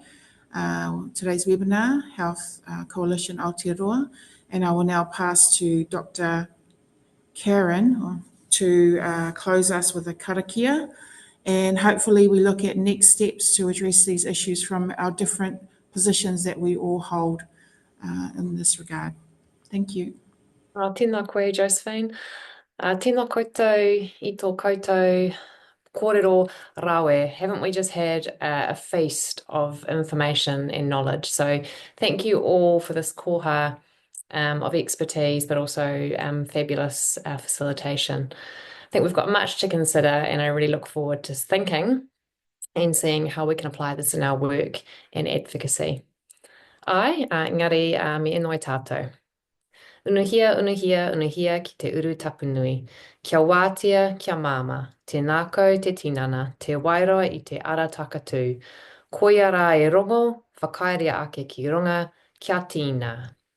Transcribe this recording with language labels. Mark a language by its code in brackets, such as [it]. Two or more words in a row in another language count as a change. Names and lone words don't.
[en] Today's webinar, Health Coalition Aotearoa, and I will now pass to Dr. Karen to close us with a karakia, and hopefully we look at next steps to address these issues from our different positions that we all hold in this regard. Thank you. [mi] Tēnā koe, Josephine. Tēnā koutou I tō koutou kōrero rawe. [en] Haven't we just had a feast of information and knowledge? So thank you all for this koha of expertise, but also fabulous facilitation. I think we've got much to consider, and I really look forward to thinking and seeing how we can apply this in our work and advocacy. [mi] Engari, me inoi tātou. Unuhia, unuhia, unuhia ki te uru tapunui. Kia wātea, kia māma. Te nākau, te tinana, te wairoa I te ara takatū. Koia rā e rongo, whakairea ake ki runga, kia tīna.